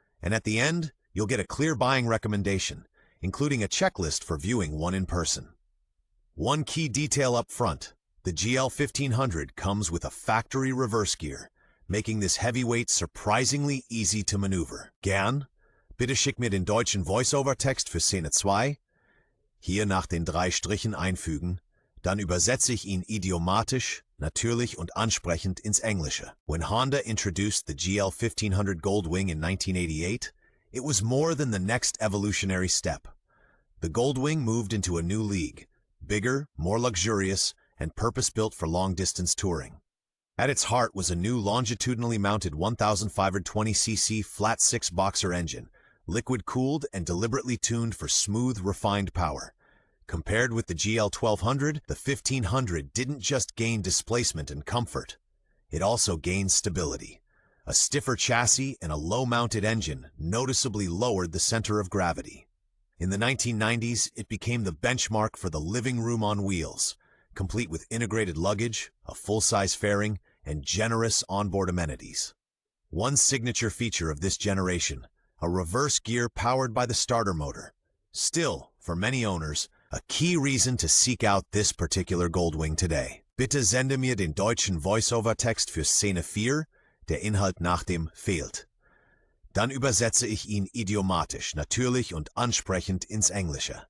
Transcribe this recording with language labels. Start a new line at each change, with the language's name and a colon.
English: And at the end, you'll get a clear buying recommendation, including a checklist for viewing one in person. One key detail up front, the GL 1500 comes with a factory reverse gear, making this heavyweight surprisingly easy to maneuver.
German: Gern? Bitte schick mir den deutschen Voice-Over-Text für Szene 2. Hier nach den 3 Strichen einfügen, dann übersetze ich ihn idiomatisch, natürlich und ansprechend ins Englische.
English: When Honda introduced the GL 1500 Goldwing in 1988, it was more than the next evolutionary step. The Goldwing moved into a new league, bigger, more luxurious, and purpose-built for long-distance touring. At its heart was a new longitudinally mounted 1,520cc flat-6 boxer engine, liquid-cooled and deliberately tuned for smooth, refined power. Compared with the GL 1200, the 1500 didn't just gain displacement and comfort. It also gained stability. A stiffer chassis and a low-mounted engine noticeably lowered the center of gravity. In the 1990s, it became the benchmark for the living room on wheels, complete with integrated luggage, a full-size fairing, and generous onboard amenities. One signature feature of this generation, a reverse gear powered by the starter motor. Still, for many owners, a key reason to seek out this particular Goldwing today.
German: Bitte sende mir den deutschen Voice-Over-Text für Szene 4, der Inhalt nach dem fehlt. Dann übersetze ich ihn idiomatisch, natürlich und ansprechend ins Englische.